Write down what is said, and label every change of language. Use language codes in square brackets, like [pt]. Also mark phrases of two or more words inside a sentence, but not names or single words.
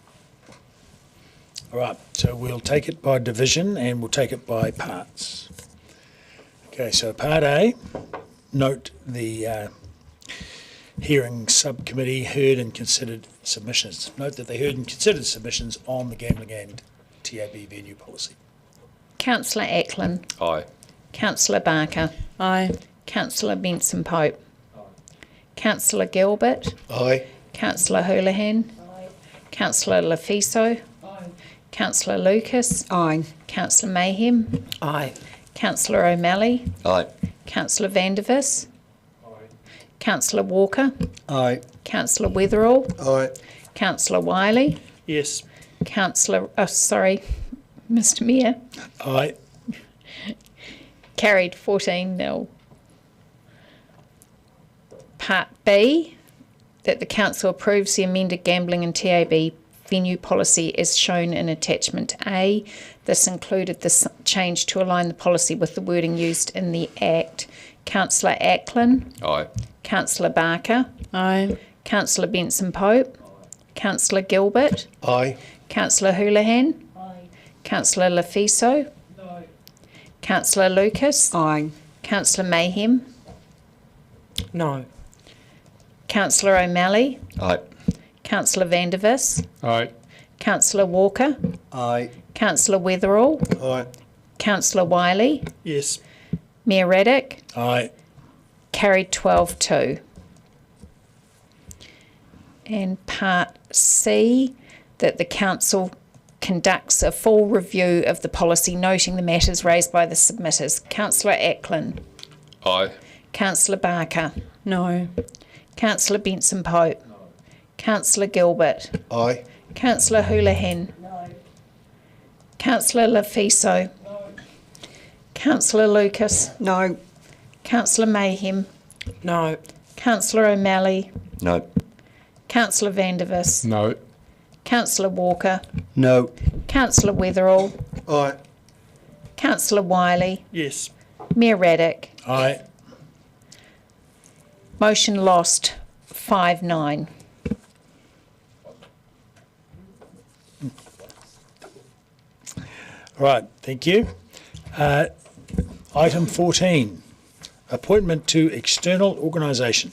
[en] All right, so we'll take it by division and we'll take it by parts. Okay, so Part A, note the hearing subcommittee heard and considered submissions. Note that they heard and considered submissions on the gambling and TAB venue policy. Councillor Ackland. Aye. Councillor Barker. Aye. Councillor Benson Pope. Aye. Councillor Gilbert. Aye. Councillor Houlihan. Aye. Councillor Lafiso. Aye. Councillor Lucas. Aye. Councillor Mayhem. Aye. Councillor O'Malley. Aye. Councillor Vandervis. Aye. Councillor Walker. Aye. Councillor Weatherall. Aye. Councillor Wiley. Yes. Councillor, Mr Mayor. Aye. Carried 14-0. Part B, that the council approves the amended gambling and TAB venue policy as shown in attachment A. This included the change to align the policy with the wording used in the Act. Councillor Ackland. Aye. Councillor Barker. Aye. Councillor Benson Pope. Councillor Gilbert. Aye. Councillor Houlihan. Aye. Councillor Lafiso. No. Councillor Lucas. Aye. Councillor Mayhem. No. Councillor O'Malley. Aye. Councillor Vandervis. Aye. Councillor Walker. Aye. Councillor Weatherall. Aye. Councillor Wiley. Yes. Mayor Raddick. Aye. Carried 12-2. And Part C, that the council conducts a full review of the policy, noting the matters raised by the submitters. Councillor Ackland. Aye. Councillor Barker. No. Councillor Benson Pope. No. Councillor Gilbert. Aye. Councillor Houlihan. No. Councillor Lafiso. No. Councillor Lucas. No. Councillor Mayhem. No. Councillor O'Malley. No. Councillor Vandervis. No. Councillor Walker. No. Councillor Weatherall. Aye. Councillor Wiley. Yes. Mayor Raddick. Aye. Motion lost 5-9. Right, thank you. Item 14, appointment to external organisation.